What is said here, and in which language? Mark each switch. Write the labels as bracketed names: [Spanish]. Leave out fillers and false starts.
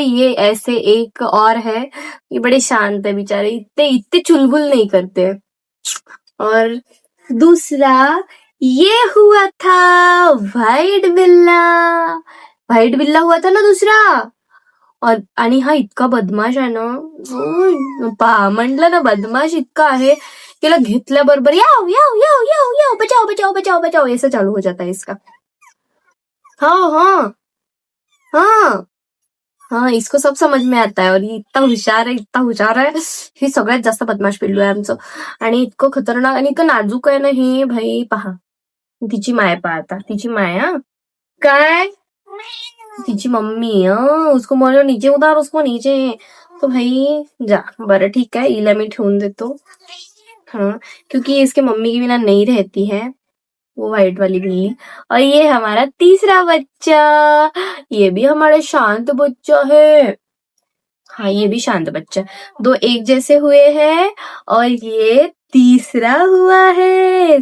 [Hindi] ये ऐसे एक और है, ये बड़े शांत है बेचारे, इतने इतने चुलबुल नहीं करते. और दूसरा ये हुआ था व्हाइट बिल्ला. व्हाइट बिल्ला हुआ था ना दूसरा. [Marathi] और आणि हा इतका बदमाश आहे ना. म्हटलं ना, बदमाश इतका आहे. त्याला घेतल्याबरोबर [Hindi] याव याव याव याव याव बचाओ बचाओ बचाओ बचाओ ऐसा चालू हो जाता है इसका. हाँ हाँ हाँ हाँ, इसको सब समझ में आता है. और ये [Marathi] इतका हुशार [Hindi] है, इतका हुशार है. [Marathi] हे सगळ्यात जास्त बदमाश पिल्लू आहे आमचं. आणि इतकं खतरनाक आणि इतकं नाजूक आहे ना हे. भाई पहा, तिची माय पहा आता, तिची माय. हा काय, तिची मम्मी. [Hindi] उसको बोलो नीचे उतार, उसको नीचे. तो भाई जा, [Marathi] बरं ठीक आहे, हिला मी ठेवून देतो. [Hindi] हाँ, क्योंकि इसके मम्मी के बिना नहीं रहती है वो व्हाइट वाली बिल्ली. और ये हमारा तीसरा बच्चा, ये भी हमारा शांत बच्चा है. हाँ, ये भी शांत बच्चा. दो एक जैसे हुए हैं और ये तीसरा हुआ है.